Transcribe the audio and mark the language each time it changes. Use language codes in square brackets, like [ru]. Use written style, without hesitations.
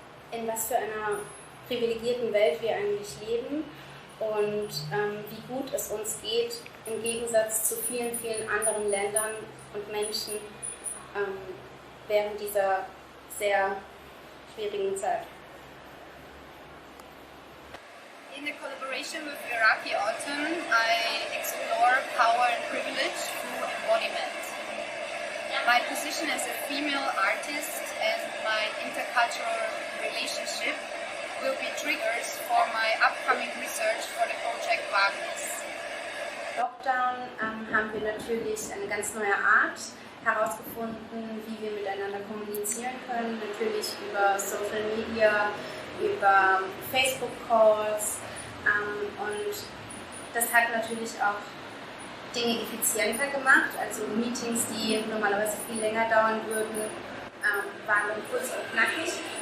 [de] in was für einer privilegierten Welt wir eigentlich leben und wie gut es uns geht, im Gegensatz zu vielen, vielen anderen Ländern und Menschen während dieser sehr schwierigen Zeit. [en] In the collaboration with Iraqi Autumn, I explore power and privilege through embodiment. My position as a female artist and my intercultural relationship will be triggers for my upcoming research for the project Wagners. [de] Lockdown haben wir natürlich eine ganz neue Art herausgefunden, wie wir miteinander kommunizieren können. Natürlich über Social Media, über Facebook-Calls. Und Das hat natürlich auch Dinge effizienter gemacht, also Meetings, die normalerweise viel länger dauern würden, waren dann kurz und knackig.